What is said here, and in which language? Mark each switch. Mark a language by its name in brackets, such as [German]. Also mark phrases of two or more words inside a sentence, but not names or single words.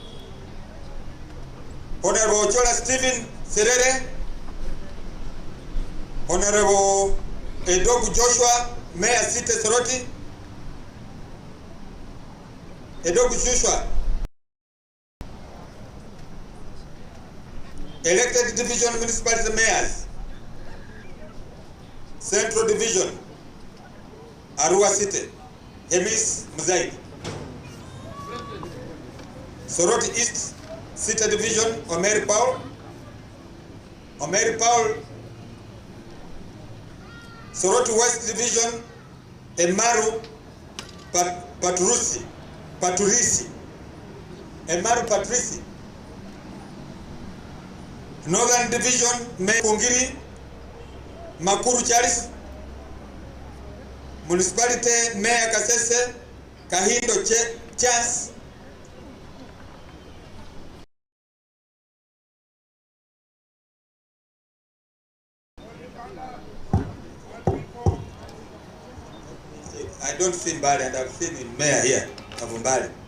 [English] Honorable Chola Stephen Serere, Honorable Edogu Joshua, Mayor City Soroti, Edogu Joshua, elected division municipality mayors, Central Division, Arua City, Emis Muzaid, Soroti East City Division, Omeri Paul, Soroti West Division, Emaru Paturisi, Emaru Patrisi, Northern Division, Mekungiri, Makuru Charles, Municipality Mayor Kasese, Kahindo Che, chance. I don't see Mbali, and I've seen him mayor here of Mbali.